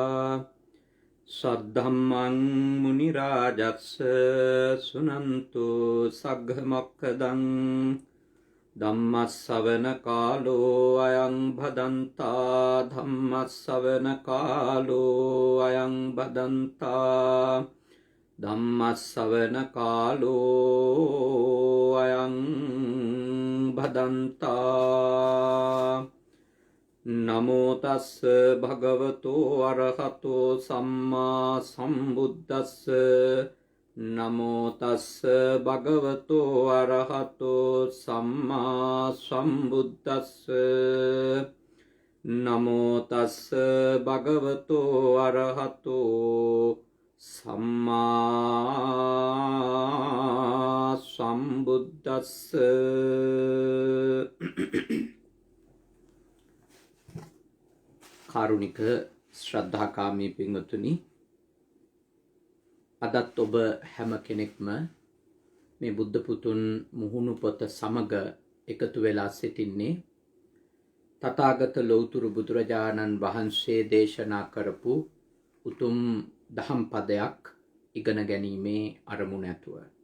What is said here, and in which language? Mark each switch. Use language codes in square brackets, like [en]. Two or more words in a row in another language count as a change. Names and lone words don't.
[pi] सद्धम्मं मुनिराजस्य शृण्वन्तु सग्घमोक्खदं धम्मश्रवणकालो अयं भदन्ता धम्मश्रवणकालो अयं भदन्ता धम्मश्रवणकालो अयं भदन्ता नमो तस् भगवतो अरहतो सम्मा सम्बुद्धस्य नमो तस् भगवतो अरहतो सम्मा सम्बुद्धस्य नमो तस् भगवतो अरहतो सम्मा सम्बुद्धस्य [si] කාරුණික ශ්‍රද්ධාකාමී පින්වතුනි, අදත් ඔබ හැම කෙනෙක්ම මේ බුද්ධ පුතුන් මුහුණු පොත සමග එකතු වෙලා සිටින්නේ තථාගත ලෞතුරු බුදුරජාණන් වහන්සේ දේශනා කරපු උතුම් දහම් පදයක් ඉගෙන ගැනීමේ අරමුණ ඇතුව.